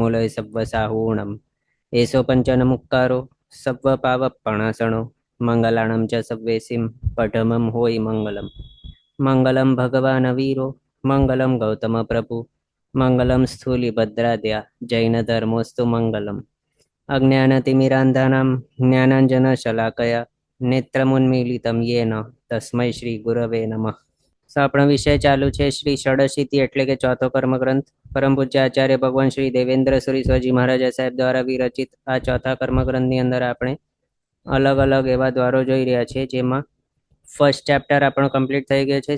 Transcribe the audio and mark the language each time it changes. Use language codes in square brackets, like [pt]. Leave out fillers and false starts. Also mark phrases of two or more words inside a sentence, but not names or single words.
[pra] लयसव्वसाहूणम् एषो पञ्चनमुक्कारो सव्वपावपणासणो मङ्गलाणं च सव्वेसिं पठमं होयि मङ्गलम् [sa] मङ्गलं भगवान् वीरो मङ्गलं गौतमप्रभु मङ्गलं स्थूलिभद्राद्या जैनधर्मोऽस्तु मङ्गलम् अज्ञानतिमिरान्धानां ज्ञानाञ्जनशलाकया नेत्रमुन्मीलितं येन तस्मै શ્રી ગુરવે નમઃ। [gu] તો આપણો વિષય ચાલુ છે શ્રી ષડશીતિ એટલે કે ચોથો કર્મગ્રંથ। પરમ પૂજ્ય આચાર્ય ભગવાન શ્રી દેવેન્દ્ર સુરી સ્વાજી મહારાજા સાહેબ દ્વારા વિરચિત આ ચોથા કર્મગ્રંથની અંદર આપણે અલગ અલગ એવા દ્વારો જોઈ રહ્યા છે, જેમાં [en] first chapter [gu] આપણો કમ્પ્લીટ થઈ ગયો છે।